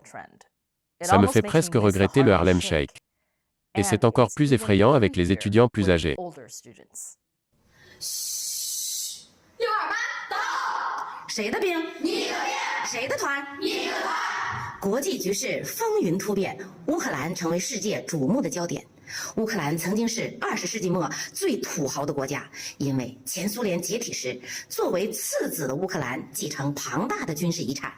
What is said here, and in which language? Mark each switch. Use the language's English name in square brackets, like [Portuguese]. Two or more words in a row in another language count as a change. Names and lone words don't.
[French] Ça me fait presque regretter le Harlem Shake. Et c'est encore plus effrayant avec les étudiants plus âgés. [Chinese] 谁的兵？你的兵。谁的团？你的团。国际局势风云突变，乌克兰成为世界瞩目的焦点。乌克兰曾经是20世纪末最土豪的国家，因为前苏联解体时，作为次子的乌克兰继承庞大的军事遗产。